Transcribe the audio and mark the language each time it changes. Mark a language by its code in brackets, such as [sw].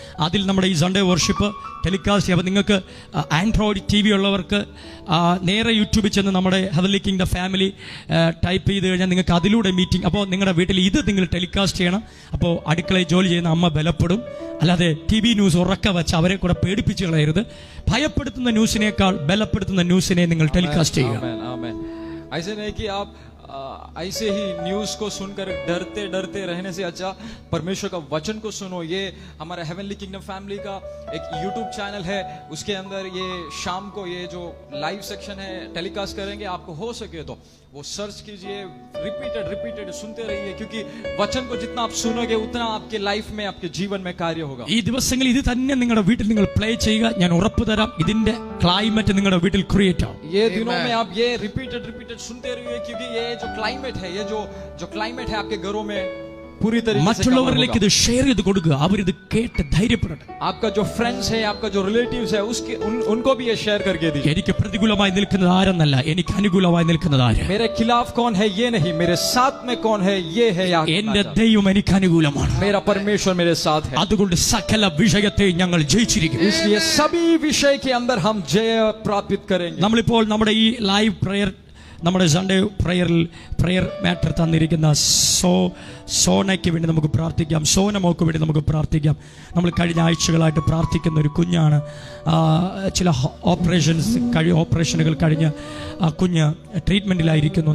[ml] അതിൽ നമ്മുടെ ഈ സൺഡേ വർഷിപ്പ് ടെലികാസ്റ്റ് ചെയ്യുക. അപ്പോൾ നിങ്ങൾക്ക് ആൻഡ്രോയിഡ് TV ഉള്ളവർക്ക് നേരെ യൂട്യൂബിൽ ചെന്ന് നമ്മുടെ ഹെവൻലി കിങ്ഡം ഫാമിലി ടൈപ്പ് ചെയ്ത് കഴിഞ്ഞാൽ നിങ്ങൾക്ക് അതിലൂടെ മീറ്റിംഗ്, അപ്പോൾ നിങ്ങളുടെ വീട്ടിൽ ഇത് നിങ്ങൾ ടെലികാസ്റ്റ് ചെയ്യണം. അപ്പോൾ അടുക്കളയിൽ ജോലി ചെയ്യുന്ന അമ്മ ബലപ്പെടും. അല്ലാതെ TV ന്യൂസ് ഉറക്കെ വെച്ച് അവരെ കൂടെ പേടിപ്പിച്ച് കളയരുത്. ഭയപ്പെടുത്തുന്ന ന്യൂസിനേക്കാൾ ബലപ്പെടുത്തുന്ന ന്യൂസിനെ നിങ്ങൾ ടെലികാസ്റ്റ് ചെയ്യുക. [hi] ऐसे नहीं कि आप ऐसे ही न्यूज को सुनकर डरते रहने से अच्छा परमेश्वर का वचन को सुनो. ये हमारा हेवनली किंगडम फैमिली का एक यूट्यूब चैनल है, उसके अंदर ये शाम को ये जो लाइव सेक्शन है टेलीकास्ट करेंगे. आपको हो सके तो वो सर्च कीजिए, रिपीटेड सुनते रहिए, क्योंकि वचन को जितना आप सुनोगे उतना आपके लाइफ में, आपके जीवन में कार्य होगा. [ml] ഈ ദിവസങ്ങളിൽ ഇത് തന്നെ നിങ്ങളുടെ വീട്ടിൽ നിങ്ങൾ പ്ലേ ചെയ്യുക. ഞാൻ ഉറപ്പ് തരാം, ഇതിന്റെ ക്ലൈമറ്റ് നിങ്ങളുടെ വീട്ടിൽ ക്രിയേറ്റ് ആവും. [hi] ये दिनों में आप ये रिपीटेड सुनते रहिए, क्योंकि ये जो क्लाइमेट है, ये जो क्लाइमेट है आपके घरों में पूरी तरीके से [ml] മറ്റുള്ളവരിലേക്ക് ഇത് ഷെയർ ചെയ്ത് കൊടുക്കുക. അവരിത് കേട്ട് ധൈര്യപ്പെടട്ടെ. [hi] आपका जो फ्रेंड्स है, आपका जो रिलेटिव्स है, उसके उनको भी ये शेयर करके दीजिए. [ml] എനിക്ക് പ്രതികൂലമായി നിൽക്കുന്നത് ആരെന്നല്ല, എനിക്ക് അനുകൂലമായി നിൽക്കുന്നത് ആര്. [hi] मेरे खिलाफ कौन है ये नहीं, मेरे साथ में कौन है ये है. [ml] എന്റെ ദൈവം എനിക്ക് അനുകൂലമാണ്. [hi] मेरा परमेश्वर मेरे साथ है. [ml] അതുകൊണ്ട് സകല വിഷയത്തെ ഞങ്ങൾ ജയിച്ചിരിക്കും. [hi] इसलिए सभी विषय के अंदर हम जय प्राप्त करेंगे. [ml] നമ്മളിപ്പോൾ നമ്മുടെ ഈ ലൈവ് പ്രെയർ, നമ്മുടെ സൺഡേ പ്രയറിൽ പ്രയർ മാറ്റർ തന്നിരിക്കുന്ന സോനയ്ക്ക് വേണ്ടി നമുക്ക് പ്രാർത്ഥിക്കാം. സോനമോക്ക് വേണ്ടി നമുക്ക് പ്രാർത്ഥിക്കാം. നമ്മൾ കഴിഞ്ഞ ആഴ്ചകളായിട്ട് പ്രാർത്ഥിക്കുന്ന ഒരു കുഞ്ഞാണ്. ചില ഓപ്പറേഷനുകൾ കഴിഞ്ഞ് ആ കുഞ്ഞ് ട്രീറ്റ്മെൻറ്റിലായിരിക്കുന്നു.